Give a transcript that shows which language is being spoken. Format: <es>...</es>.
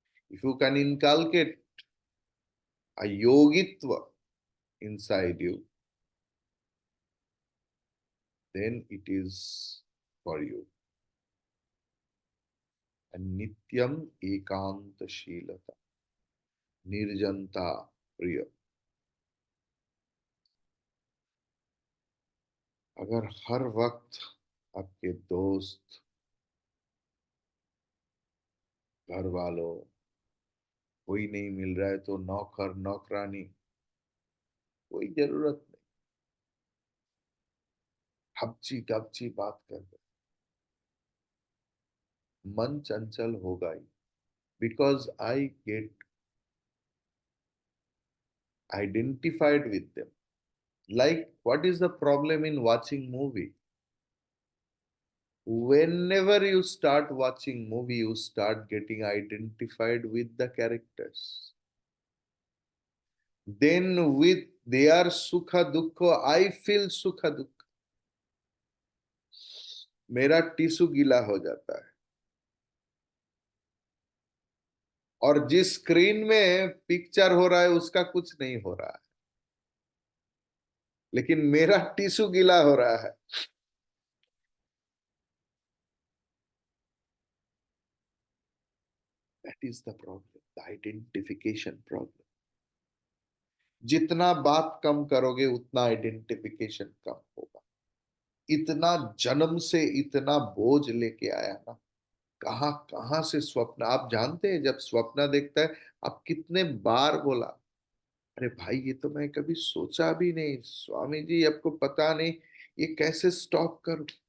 <en>If you can inculcate a yogitva inside you, then it is for you.</en> <sa>And nityam ekantasheelata, निर्जनता प्रिय।</sa> <hi>अगर हर वक्त आपके दोस्त, घर वालों, कोई नहीं मिल रहा है तो नौकर नौकरानी, कोई जरूरत नहीं, हपची गपची बात कर रहे, मन चंचल होगा ही।</hi> <en>Because I get identified with them. Like what is the problem in watching movie? Whenever you start watching movie, you start getting identified with the characters. Then with their sukha dukha, I feel sukha dukha,</en> <hi>मेरा tissue गीला हो जाता है। और जिस screen में picture हो रहा है उसका कुछ नहीं हो रहा है, लेकिन मेरा टिश्यू गीला हो रहा है।</hi> <en>That is the problem, the identification problem.</en> <hi>जितना बात कम करोगे उतना आइडेंटिफिकेशन कम होगा। इतना जन्म से इतना बोझ लेके आया ना, कहाँ कहाँ से स्वप्न। आप जानते हैं, जब स्वप्न देखता है, आप कितने बार बोला, अरे भाई ये तो मैं कभी सोचा भी नहीं, स्वामी जी आपको पता नहीं, ये कैसे स्टॉप करूं।</hi>